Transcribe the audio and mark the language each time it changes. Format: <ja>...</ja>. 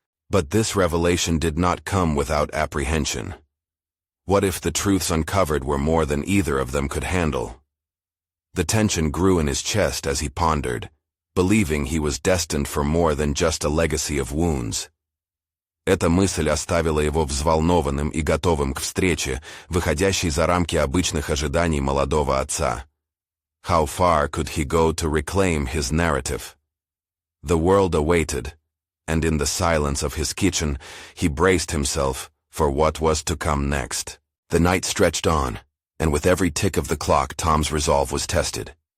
<en>But this revelation did not come without apprehension. What if the truths uncovered were more than either of them could handle? The tension grew in his chest as he pondered, believing he was destined for more than just a legacy of wounds.</en> <ru>Эта мысль оставила его взволнованным и готовым к встрече, выходящей за рамки обычных ожиданий молодого отца.</ru> <en>How far could he go to reclaim his narrative? The world awaited, and in the silence of his kitchen, he braced himself for what was to come next. The night stretched on, and with every tick of the clock, Tom's resolve was tested.</en>